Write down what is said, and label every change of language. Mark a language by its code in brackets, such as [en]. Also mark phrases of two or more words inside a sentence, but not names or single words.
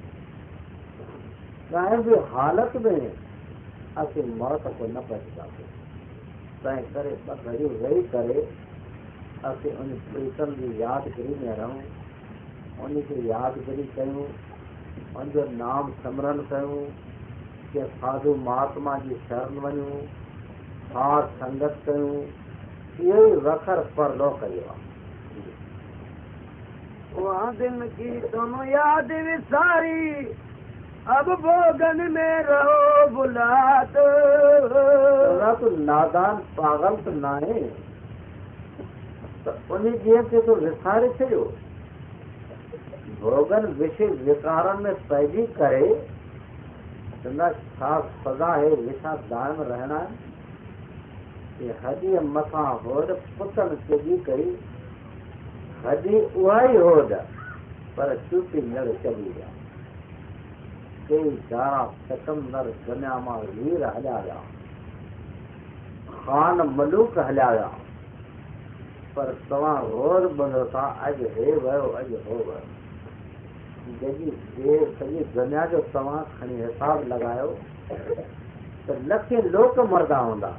[sd] कंहिं बि हालत में असीं मौत को न बचंदासीं। तंहिं करे ॿ घड़ियूं वेही करे असीं उन प्रीतम जी यादगिरी में रहूं, उनखे यादगिरी कयूं, उनजो नाम सिमरन कयूं, के साधु महात्मा जी शरण वञूं, साध संगत कयूं। इहो ई वखर परलो कयो आहे। [hi] वहाँ दिन की तुम याद विसारी, अब भोगन में रहो बुलात। [sd] तो नादान पागल तो ना है, तो उन्हीं जीअं खे तो विसारे छॾियो। भोगन विषय विकारन में पैदी करे चंदा छा सज़ा है, विषा दाइम रहना है। ये हदी मथां होद पुतन चढ़ी कई, हदी उहा ई होद, पर चूटी नड़ चढ़ी विया। कई दारा सिकंदर दुनिया मां वीर हलिया विया, खान मलूक हलिया विया, पर तव्हां रोज़ ॿुधो था अॼु हे वियो, अॼु हो वियो। जॾहिं सॼी दुनिया जो तव्हां खणी हिसाब लॻायो त लखे लोक मरदा हूंदा।